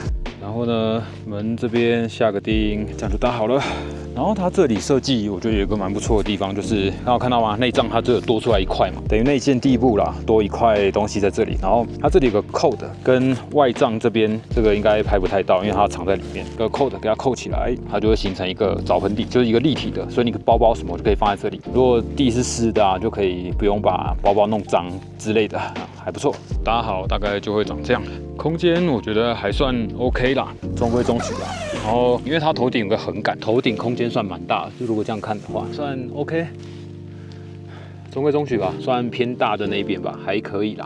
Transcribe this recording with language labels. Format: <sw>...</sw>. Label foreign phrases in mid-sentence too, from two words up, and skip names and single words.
<zh>然後呢，門這邊下個釘，這樣就搭好了。然後它這裡設計，我覺得有一個蠻不錯的地方，就是剛好看到嗎？內帳它就有多出來一塊嘛，等於內建地部啦，多一塊東西在這裡。然後它這裡有個扣的，跟外帳這邊這個應該拍不太到，因為它藏在裡面。這個扣的給它扣起來，它就會形成一個澡盆底，就是一個立體的，所以你包包什麼就可以放在這裡。如果地是濕的啊，就可以不用把包包弄髒之類的，還不錯。搭好大概就會長這樣。空間我覺得還算 OK 啦，中規中矩啦。然後因為它頭頂有個橫桿，頭頂空間算蠻大的，就如果這樣看的話，算 OK。中規中矩吧，算偏大的那一邊吧，還可以啦。</zh>